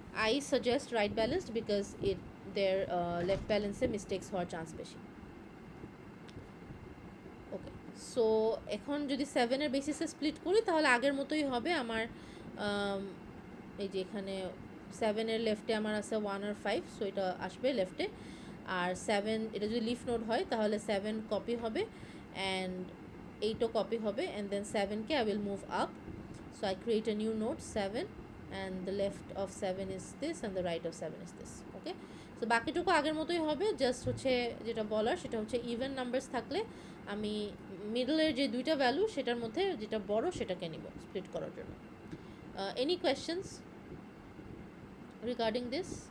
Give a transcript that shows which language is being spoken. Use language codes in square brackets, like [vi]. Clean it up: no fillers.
[en] I suggest right balanced because their left balance এ mistakes হওয়ার chance বেশি। [bn] ওকে, so এখন যদি 7-এর বেসিসে স্প্লিট করি তাহলে আগের মতোই হবে আমার। এই যে এখানে 7-এর লেফটে আমার আছে 1 আর 5, সো এটা আসবে লেফটে। আর 7 এটা যদি লিফ নোড হয় তাহলে 7 কপি হবে অ্যান্ড 8ও কপি হবে, and then 7কে [en] I will move up, so I create a new node 7 and the left of 7 is this and the right of 7 is this. [bn] Okay, so বাকিটুকু আগের মতোই হবে, just হচ্ছে যেটা বলার সেটা হচ্ছে ইভেন নাম্বারস থাকলে আমি মিডলের যে দুইটা ভ্যালু সেটার মধ্যে যেটা বড় সেটাকে নিব স্প্লিট করার জন্য। [en] Any questions regarding this?